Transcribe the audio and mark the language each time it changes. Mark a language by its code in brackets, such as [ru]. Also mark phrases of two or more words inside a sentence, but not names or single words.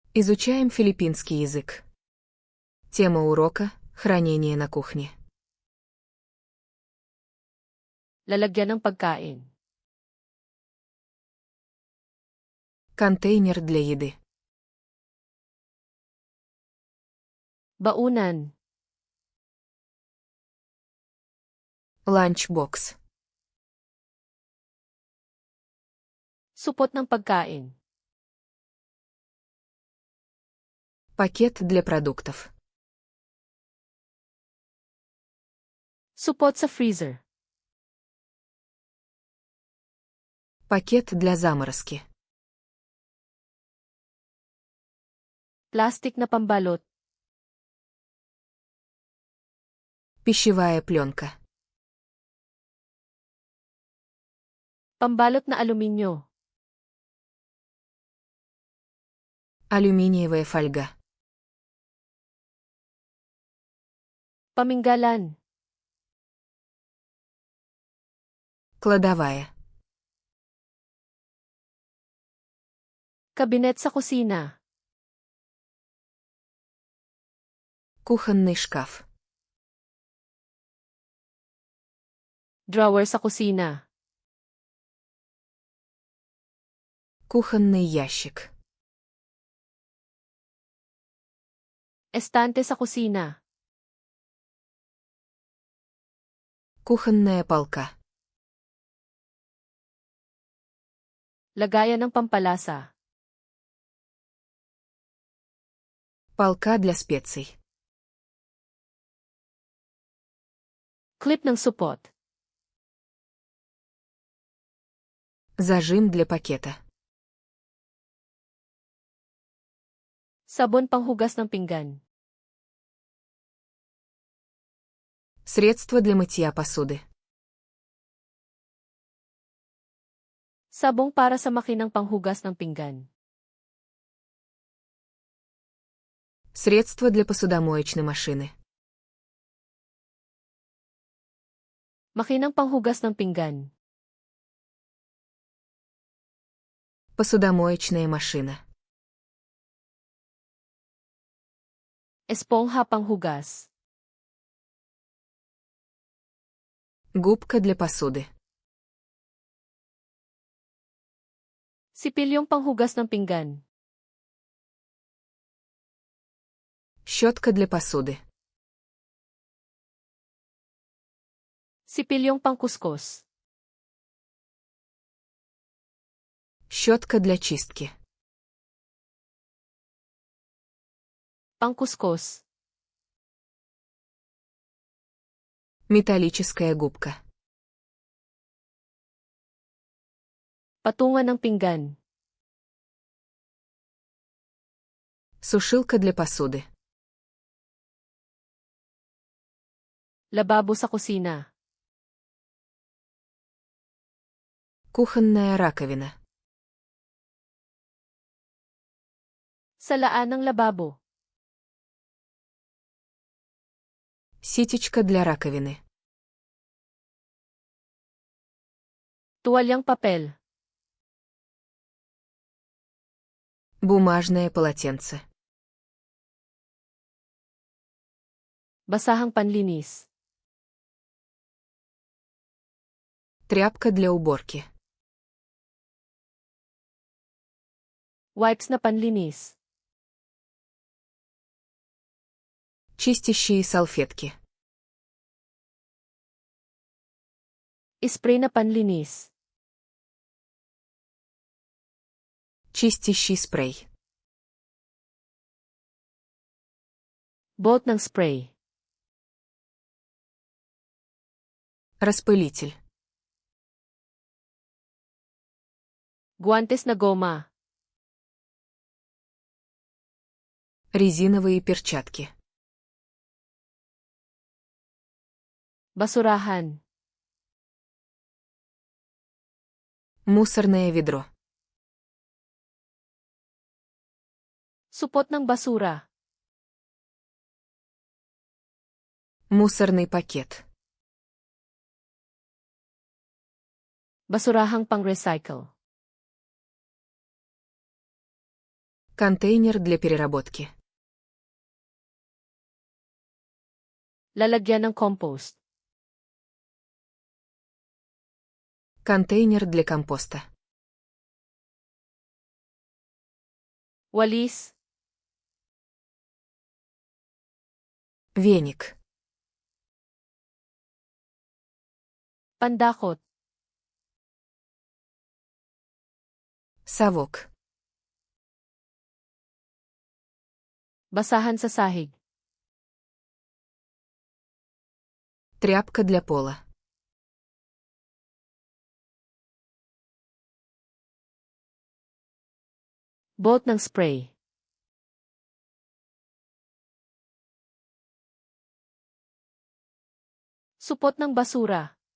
[ru] Изучаем филиппинский язык. Тема урока – хранение на кухне. [tl] Lalagyan ng pagkain. [ru] Контейнер для еды. [tl] Baunan. [ru] Ланчбокс. [tl] Supot ng pagkain. [ru] Пакет для продуктов. [tl] Supot sa freezer. [ru] Пакет для заморозки. [tl] Plastic na pambalot. [ru] Пищевая пленка. [tl] Pambalot na aluminyo. [ru] Алюминиевая фольга. [tl] Paminggalan. [ru] Кладовая. [tl] Kabinet sa kusina. [ru] Кухонный шкаф. [tl] Drawer sa kusina. [ru] Кухонный ящик. [tl] Estante sa kusina. [ru] Кухонная полка. [tl] Lagayan ng pampalasa. [ru] Полка для специй. [tl] Clip ng supot. [ru] Зажим для пакета. [tl] Sabon panghugas ng pinggan. [ru] Средство для мытья посуды. [tl] Sabong para sa makinang panghugas ng pinggan. [ru] Средство для посудомоечной машины. [tl] Makinang panghugas ng pinggan. [ru] Посудомоечная машина. [tl] Espongha panghugas. [ru] Губка для посуды. [tl] Sipilyong panghugas ng pinggan. [ru] Щетка для посуды. [tl] Sipilyong pangkuskus. [ru] Щетка для чистки. [tl] Pangkuskus. [ru] Металлическая губка. [tl] Patungan ng pinggan. [ru] Сушилка для посуды. [tl] Lababo sa kusina. [ru] Кухонная раковина. [tl] Salaan ng lababo. [ru] Ситечка для раковины. [tl] Tuwalyang papel. [ru] Бумажное полотенце. [tl] Basahang panlinis. [ru] Тряпка для уборки. [tl] Wipes na panlinis. [ru] Чистящие салфетки. [tl] Spray na panlinis. [ru] Чистящий спрей. [tl] Bolt ng spray. [ru] Распылитель. [tl] Guantes na goma. [ru] Резиновые перчатки. [tl] Basurahan. [ru] Мусорное ведро. [tl] Supot ng basura. [ru] Мусорный пакет. [tl] Basurahang pang-recycle. [ru] Контейнер для переработки. [tl] Lalagyan ng compost. [ru] Контейнер для компоста. [tl] Walis. [ru] Веник. [tl] Pandakot. [ru] Совок. [tl] Basahan sa sahig. [ru] Тряпка для пола. [tl] Boat ng spray. Supot ng basura.